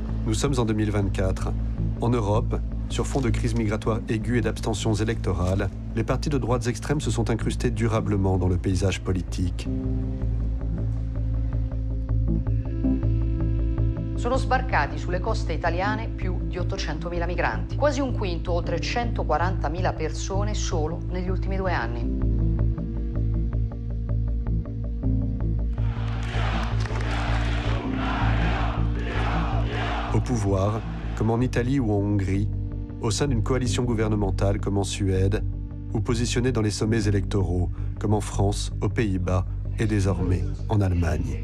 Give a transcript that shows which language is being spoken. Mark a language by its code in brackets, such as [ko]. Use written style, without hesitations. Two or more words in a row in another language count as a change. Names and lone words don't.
[fr] Nous sommes en 2024. En Europe, sur fond de crise migratoire aiguë et d'abstentions électorales, les partis de droites extrêmes se sont incrustés durablement dans le paysage politique. [it] Sono sbarcati sulle coste italiane più di 800.000 migranti, quasi un quinto, oltre 140.000 persone solo negli ultimi 2 anni. [fr] Au pouvoir, comme en Italie ou en Hongrie, au sein d'une coalition gouvernementale comme en Suède, ou positionnés dans les sommets électoraux comme en France, aux Pays-Bas et désormais en Allemagne.